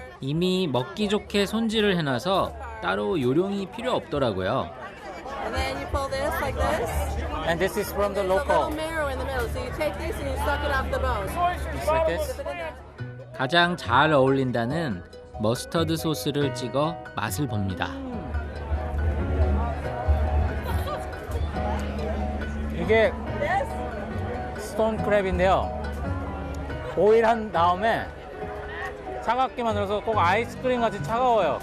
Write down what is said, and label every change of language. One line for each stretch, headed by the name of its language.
Korean: 이미 먹기 좋게 손질을 해놔서 따로 요령이 필요 없더라고요.
English: And then you pull this like this. And this is from the There's a local. little marrow in the middle. So you take this and you suck it off the bone. Just like this. Dip it in there.
Korean: 가장 잘 어울린다는 머스터드 소스를 찍어 맛을 봅니다. 이게 스톤 크랩인데요. 보일한 다음에 차갑게 만들어서 꼭 아이스크림 같이 차가워요.